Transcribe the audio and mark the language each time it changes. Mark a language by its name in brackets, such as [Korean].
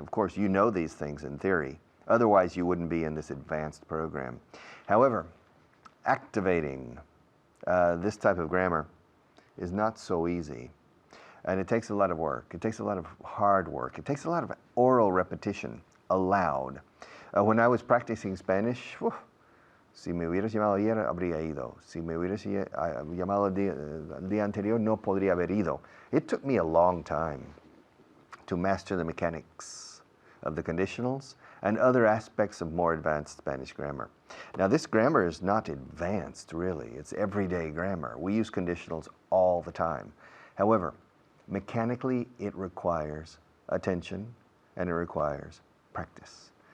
[English] Of course, you know these things in theory. Otherwise, you wouldn't be in this advanced program. However, activating this type of grammar is not so easy. And it takes a lot of work. It takes a lot of hard work. It takes a lot of oral repetition aloud. When I was practicing Spanish, [Spanish] si me hubieras llamado ayer, habría ido. Si me hubieras llamado el día anterior, no podría haber ido. [English] It took me a long time to master the mechanics of the conditionals and other aspects of more advanced Spanish grammar. Now, this grammar is not advanced, really. It's everyday grammar. We use conditionals all the time. However, mechanically, it requires attention and it requires practice.